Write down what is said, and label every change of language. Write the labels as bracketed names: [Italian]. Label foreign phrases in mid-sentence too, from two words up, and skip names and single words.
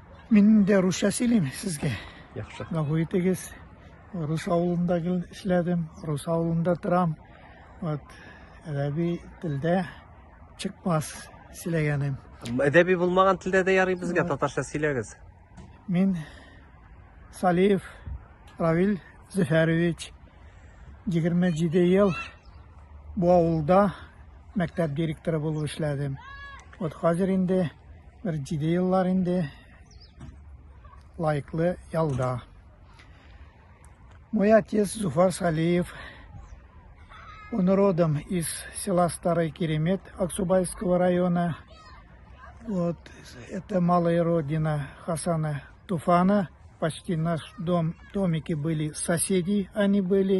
[Kazakh] Мен де русша сөйлеймін сізге. [Tatar] Яқшы. [Kazakh] Ғафу етіңіз. Рус ауылында ішледім, рус ауылында тұрам. Әдәби тілде шықпас сөйлегенім. [Tatar] Әдәби булмаган телдә дә ярый безгә, татарча сөйләгез. Мен Салиев Равил Зөфәрович 27 ел bu авылда мәктәп директоры булып эшләдем. Хәзер инде бер 7 еллар инде лайыклы ялда. [Russian] Мой отец Зуфар Салиев, он родом из села Старый Керемет Аксубайского района. Это малая родина Хасана Туфана. Почти наш домики были соседи, они были.